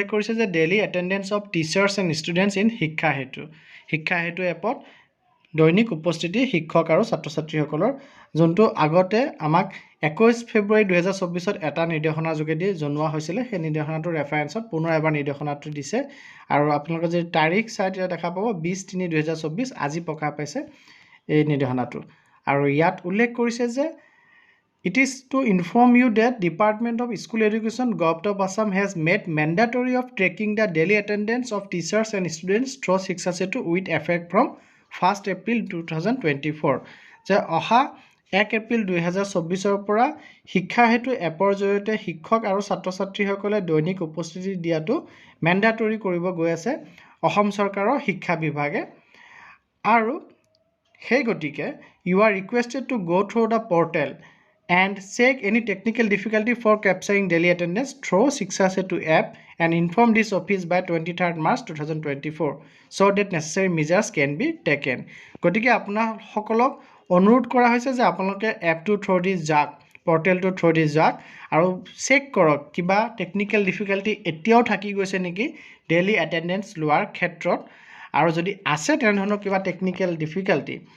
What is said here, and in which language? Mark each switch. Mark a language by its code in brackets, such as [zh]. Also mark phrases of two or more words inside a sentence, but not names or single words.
[as] কৰিছে যে [en] daily attendance of teachers and students in [as] শিক্ষা হেতু এপত দৈনিক উপস্থিতি শিক্ষক আৰু ছাত্ৰ-ছাত্ৰীসকলৰ যোনটো আগতে আমাক 21 ফেব্ৰুৱাৰী 2024ত এটা নিৰ্দেশনাৰ যোগেদি জনোৱা হৈছিল সেই নিৰ্দেশনাটোৰ ৰেফাৰেন্সত পুনৰ এবাৰ নিৰ্দেশনাটো দিছে আৰু আপোনালোকে যদি তাৰিখ চাই দেখা পাব 20/3/2024 আজি প্ৰকাশ পাইছে এই নিৰ্দেশনাটো আৰু ইয়াত উল্লেখ কৰিছে যে [en] It is to inform you that Department of School Education Govt of Assam has made mandatory of tracking the daily attendance of teachers and students through Shiksha Setu with effect from 1st April 2024 [as] যে অহা 1 এপ্ৰিল 2024ৰ পৰা শিক্ষা হেতু এপৰ জৰিয়তে শিক্ষক আৰু ছাত্ৰ-ছাত্ৰীসকলে দৈনিক উপস্থিতি দিয়াটো ম্যান্ডেটৰি কৰিব গৈ আছে অসম চৰকাৰৰ শিক্ষা বিভাগে আৰু সেই গতিকে [en] you are requested to go through the portal and check any technical difficulty for capturing daily attendance through Shiksha Setu app and inform this office by 23rd March 2024 so that necessary measures can be taken. [as] গতিকে আপোনাসকলক অনুৰোধ কৰা হৈছে যে আপোনালোকে এপটো থ্ৰু দি যাওক পৰ্টেলটো থ্ৰু দি যাওক আৰু চেক কৰক কিবা [en] technical difficulty [as] এতিয়াও থাকি গৈছে নেকি [en] daily attendance [as] লোৱাৰ ক্ষেত্ৰত আৰু যদি আছে তেনেধৰণৰ কিবা [en] technical difficulty